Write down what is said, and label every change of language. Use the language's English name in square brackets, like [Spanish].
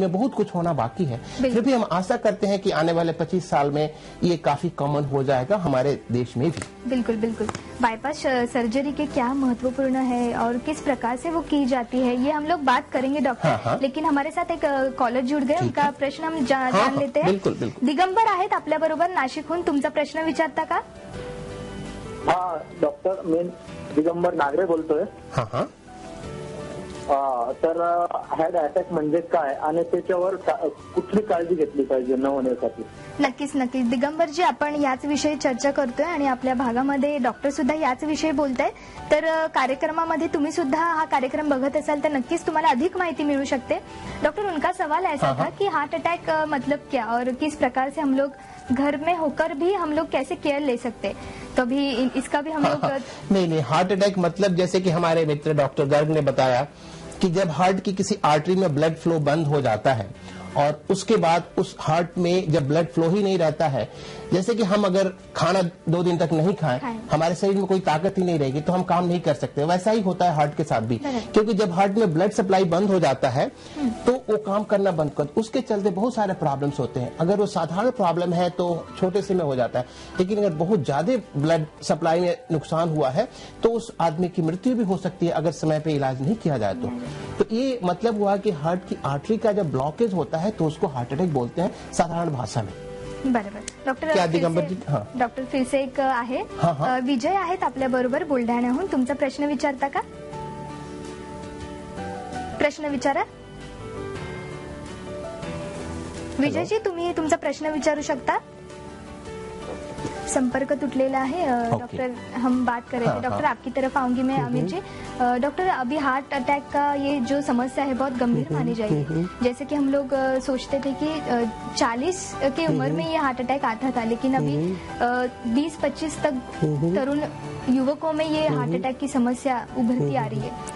[Hindi] इनमें बहुत कुछ होना बाकी है. फिर भी हम आशा करते हैं कि आने वाले 25 साल में ये काफी कॉमन हो जाएगा हमारे देश में भी. बिल्कुल बिल्कुल. बाईपास सर्जरी के क्या महत्वपूर्ण है और किस प्रकार से वो की जाती है ये हम लोग बात करेंगे डॉक्टर. हाँ. लेकिन हमारे साथ एक कॉलर जुड़ गए. उनका प्रश्न हम जान लेते हैं. बिल्कुल बिल्कुल. [Marathi] दिगंबर आहेत आपल्याबरोबर नाशिकहून. तुमचा प्रश्न विचारता का? हाँ डॉक्टर, मी दिगंबर नागरे बोलतोय. हाँ. तर हार्ट अटॅक म्हणजे काय आणि त्याच्यावर कुठली काळजी घेतली पाहिजे न होण्यासाठी? नक्कीच नक्कीच दिगंबरजी, आपण याच विषयी चर्चा करतोय आणि आपल्या भागामध्ये डॉक्टर सुद्धा याच विषयी बोलताय. तर कार्यक्रमामध्ये तुम्ही सुद्धा हा कार्यक्रम बघत असाल तर नक्कीच तुम्हाला अधिक माहिती मिळू शकते. [Hindi] डॉक्टर, उनका सवाल ऐसा था कि हार्ट अटैक मतलब क्या और किस प्रकार से हम लोग घर में होकर भी हम लोग कैसे केयर ले सकते, तो अभी इसका भी हम लोग नहीं, हार्ट अटैक मतलब जैसे कि हमारे मित्र डॉक्टर गर्ग ने बताया कि जब हार्ट की किसी आर्टरी में ब्लड फ्लो बंद हो जाता है और उसके बाद उस हार्ट में जब ब्लड फ्लो ही नहीं रहता है, जैसे कि हम अगर खाना 2 दिन तक नहीं खाएं, हमारे शरीर में कोई ताकत ही नहीं रहेगी तो हम काम नहीं कर सकते। वैसा ही होता है हार्ट के साथ भी, क्योंकि जब हार्ट में ब्लड सप्लाई बंद हो जाता है तो वो काम करना बंद कर, उसके चलते बहुत सारे प्रॉब्लम्स होते हैं। अगर वो साधारण प्रॉब्लम है तो छोटे से में हो जाता है, लेकिन अगर बहुत ज्यादा ब्लड सप्लाई में नुकसान हुआ है तो उस आदमी की मृत्यु भी हो सकती है अगर समय पे इलाज नहीं किया जाए तो ये मतलब हुआ कि हार्ट की आर्टरी का जब ब्लॉकेज होता है तो उसको हार्ट अटैक बोलते हैं साधारण भाषा में। [Marathi] बरोबर डॉक्टर, [Hindi] क्या दिगंबर जी? हाँ [Marathi] डॉक्टर, फिर से एक आहे, विजय आहेत आपल्या बरोबर बुलढाण्याहून. तुमचा प्रश्न विचारता का? प्रश्न विचारा विजयजी, तुम्ही तुमचा प्रश्न विचारू शकता. संपर्क तुटलेला है डॉक्टर. [Hindi] हम बात कर रहे थे डॉक्टर, आपकी तरफ आऊंगी मैं अमीर जी. डॉक्टर, अभी हार्ट अटैक का ये जो समस्या है बहुत गंभीर मानी जाएगी. जैसे कि हम लोग सोचते थे कि 40 की उम्र में ये हार्ट अटैक आता था, लेकिन अभी 20-25 तक तरुण युवकों में ये हार्ट अटैक की समस्या उभरती आ रही है.